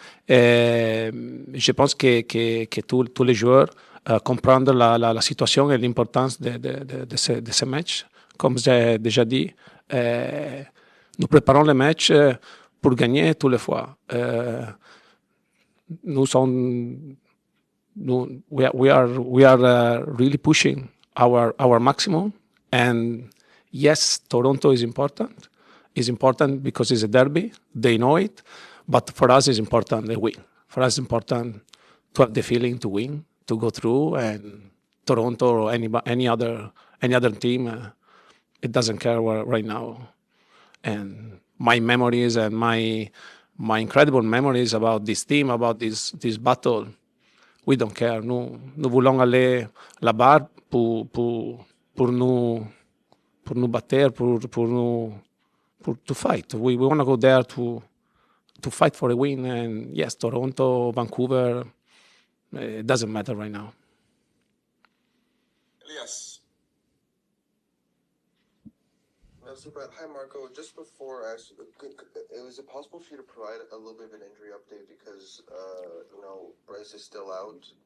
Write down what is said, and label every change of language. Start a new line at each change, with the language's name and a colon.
French: Et je pense que tous les joueurs comprennent la situation et l'importance de ce match. Comme j'ai déjà dit, nous préparons le match pour gagner tous les fois.
English: We are really pushing our maximum, and yes, Toronto is important. It's important because it's a derby. They know it, but for us, it's important the win. For us, it's important to have the feeling to win, to go through, and Toronto or any other team, it doesn't care right now. And my memories and my incredible memories about this team, about this battle, we don't care.
French: Nous voulons aller là-bas pour nous battre,
English: to fight. We want to go there to fight for a win. And yes, Toronto, Vancouver, it doesn't matter right now. Elias. Merci, Brad. Hi, Marco. Just before I asked, is it possible for you to provide a little bit of an injury update because, Bryce is still out.